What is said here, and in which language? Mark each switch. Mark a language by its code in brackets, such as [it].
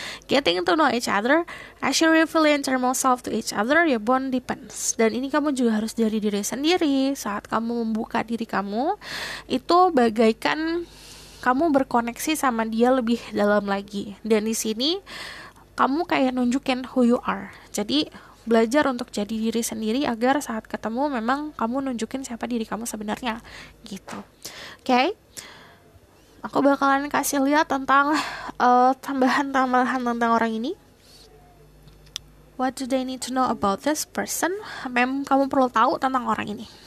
[en] Getting to know each other, as you reveal your internal self to each other, your bond deepens. [id] Dan ini kamu juga harus jadi diri sendiri. Saat kamu membuka diri kamu, itu bagaikan kamu berkoneksi sama dia lebih dalam lagi. Dan di sini kamu kayak nunjukin [en] who you are. [id] Jadi belajar untuk jadi diri sendiri agar saat ketemu memang kamu nunjukin siapa diri kamu sebenarnya gitu. Okay? Aku bakalan kasih lihat tentang tambahan-tambahan tentang orang ini. [en] What do they need to know about this person? [id] Apa yang kamu perlu tahu tentang orang ini?